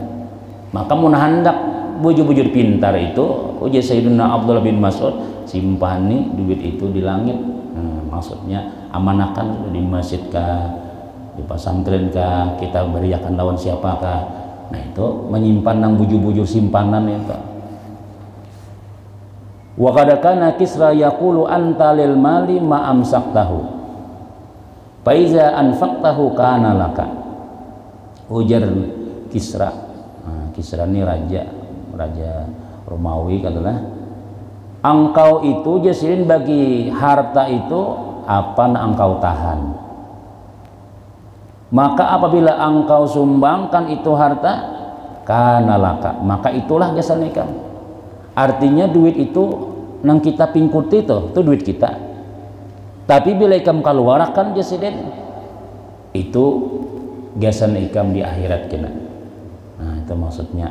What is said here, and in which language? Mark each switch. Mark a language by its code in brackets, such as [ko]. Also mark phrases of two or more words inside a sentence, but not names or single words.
[bjn] Maka mun hendak bujur-bujur pintar itu, uji Sayyidina Abdullah bin Mas'ud, simpani duit itu di langit. Maksudnya amanakan di masjid kah, di pesantren kah, kita beriakan lawan siapakah. Nah, itu menyimpan nang bujur-bujur simpanan itu. [ar] وقد كان كسرى يقول أنت للمال ما أمسكته فإذا أنفقته كان لك. [bjn] Ujar Kisra. Nah, Kisra ini raja Romawi katalah, engkau itu jasirin bagi harta itu apa yang engkau tahan. Maka apabila engkau sumbangkan itu harta, [ar] كان لك, [bjn] maka itulah jasa nikah. Artinya duit itu nang kita pingkuti itu duit kita. Tapi bila ikam keluarkan jasiden, itu jasa nikah di akhirat kena. Nah, itu maksudnya.